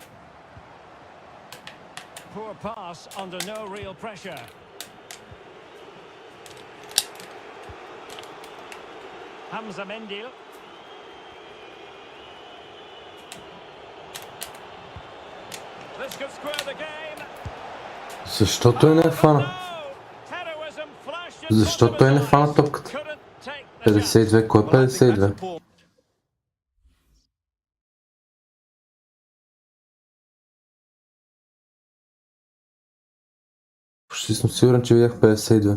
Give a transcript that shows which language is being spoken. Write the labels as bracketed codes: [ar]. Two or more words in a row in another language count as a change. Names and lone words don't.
[en] Poor pass under no real pressure. Hamza Mendil. This could square the game. [bg] Защо той не е фана? Защо той не фана топката? 52, кой е 52? Почти съм сигурен, че видях 52.